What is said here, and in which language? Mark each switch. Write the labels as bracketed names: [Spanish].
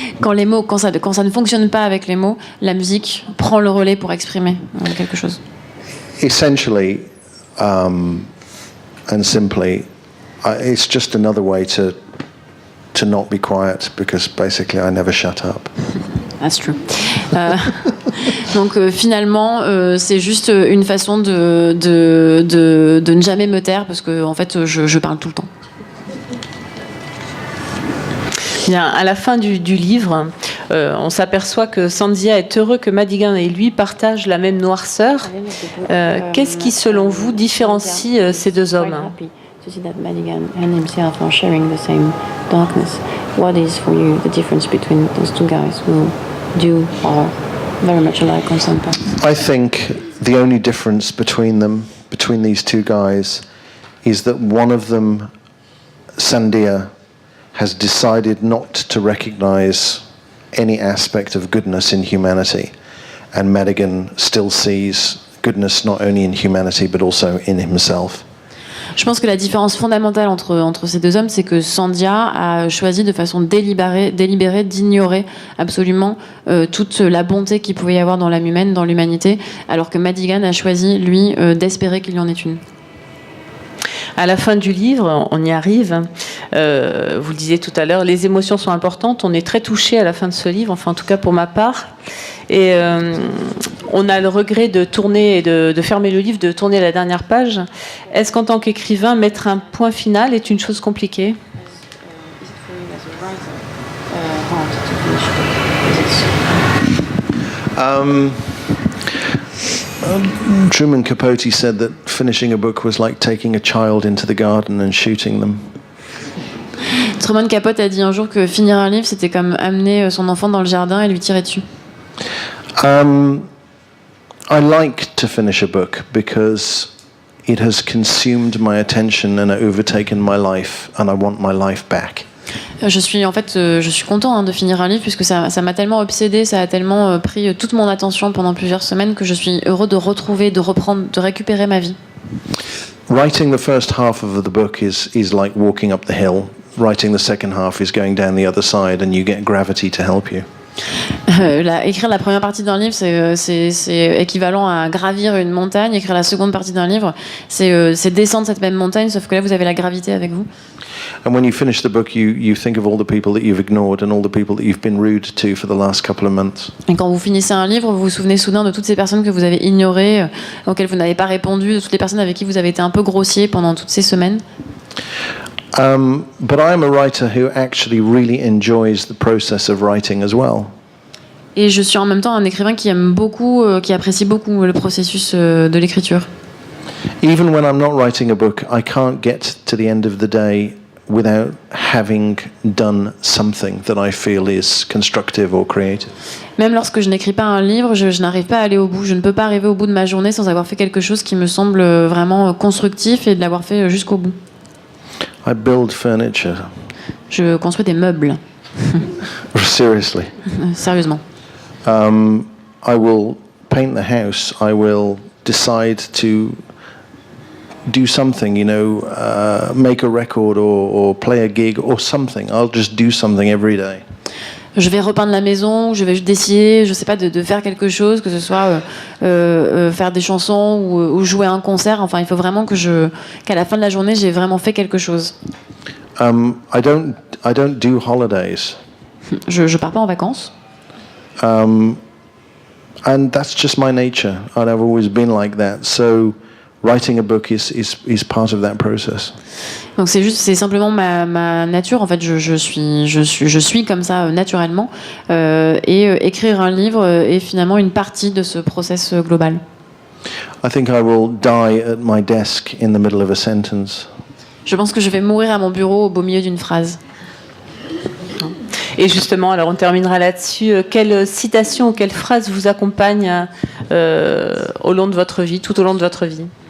[French] Quand ça ne fonctionne pas avec les mots, la musique prend le relais pour exprimer quelque chose. [English] Essentially, and simply, it's just another way to not be quiet, because basically I never shut up. That's true. [French] Donc finalement, c'est juste une façon de ne jamais me taire, parce que en fait, je parle tout le temps. Bien, à la fin du livre, on s'aperçoit que Sandia est heureux que Madigan et lui partagent la même noirceur. Qu'est-ce qui, selon vous, différencie ces deux hommes? [English] To see that Madigan and himself are sharing the same darkness. What is for you the difference between those two guys who are very much alike on some parts? I think the only difference between these two guys, is that one of them, Sandia, has decided not to recognize any aspect of goodness in humanity. And Madigan still sees goodness not only in humanity but also in himself. [French] Je pense que la différence fondamentale entre ces deux hommes, c'est que Sandhya a choisi de façon délibérée d'ignorer absolument toute la bonté qu'il pouvait y avoir dans l'âme humaine, dans l'humanité, alors que Madigan a choisi, lui, d'espérer qu'il y en ait une. À la fin du livre, on y arrive, vous le disiez tout à l'heure, les émotions sont importantes, on est très touché à la fin de ce livre, enfin en tout cas pour ma part, et on a le regret de tourner et de fermer le livre, de tourner la dernière page. Est-ce qu'en tant qu'écrivain, mettre un point final est une chose compliquée ? [English] Truman Capote said that finishing a book was like taking a child into the garden and shooting them. [French] Truman Capote a dit un jour que finir un livre, c'était comme amener son enfant dans le jardin et lui tirer dessus. [English] I like to finish a book because it has consumed my attention and overtaken my life, and I want my life back. [French] Je suis content de finir un livre puisque ça m'a tellement obsédé, ça a tellement pris toute mon attention pendant plusieurs semaines que je suis heureux de retrouver, de reprendre, de récupérer ma vie. [English] Writing the first half of the book is like walking up the hill. Writing the second half is going down the other side, and you get gravity to help you. [French] Écrire la première partie d'un livre, c'est équivalent à gravir une montagne. Écrire la seconde partie d'un livre, c'est descendre cette même montagne, sauf que là, vous avez la gravité avec vous. [English] And when you finish the book, you think of all the people that you've ignored and all the people that you've been rude to for the last couple of months. [French] Et quand vous finissez un livre, vous vous souvenez soudain de toutes ces personnes que vous avez ignorées, auxquelles vous n'avez pas répondu, de toutes les personnes avec qui vous avez été un peu grossier pendant toutes ces semaines. [English] But I am a writer who actually really enjoys the process of writing as well. [French] Et je suis en même temps un écrivain qui aime beaucoup, qui apprécie beaucoup le processus de l'écriture. [English] Even when I'm not writing a book, I can't get to the end of the day without having done something that I feel is constructive or creative. [French] Même lorsque je n'écris pas un livre, je n'arrive pas à aller au bout. Je ne peux pas arriver au bout de ma journée sans avoir fait quelque chose qui me semble vraiment constructif et de l'avoir fait jusqu'au bout. [English] I build furniture. [French] Je construis des meubles. [English] Seriously. [French] Sérieusement. [English] I will paint the house. I will decide to do something, make a record or play a gig or something. I'll just do something every day. [French] Je vais repeindre la maison, je vais décider, je sais pas, de faire quelque chose, que ce soit faire des chansons ou jouer un concert. Enfin, il faut vraiment qu'à la fin de la journée, j'ai vraiment fait quelque chose. [English] I don't do holidays. [French] Je pars pas en vacances. [English] And that's just my nature. I've always been like that. So writing a book is part of that process. [French] Donc c'est simplement ma nature. En fait, je suis comme ça naturellement. Et écrire un livre est finalement une partie de ce process global. [English] I think I will die at my desk in the middle of a sentence. [French] Je pense que je vais mourir à mon bureau au beau milieu d'une phrase. Et justement, alors on terminera là-dessus. Quelle citation ou quelle phrase vous accompagne au long de votre vie, tout au long de votre vie?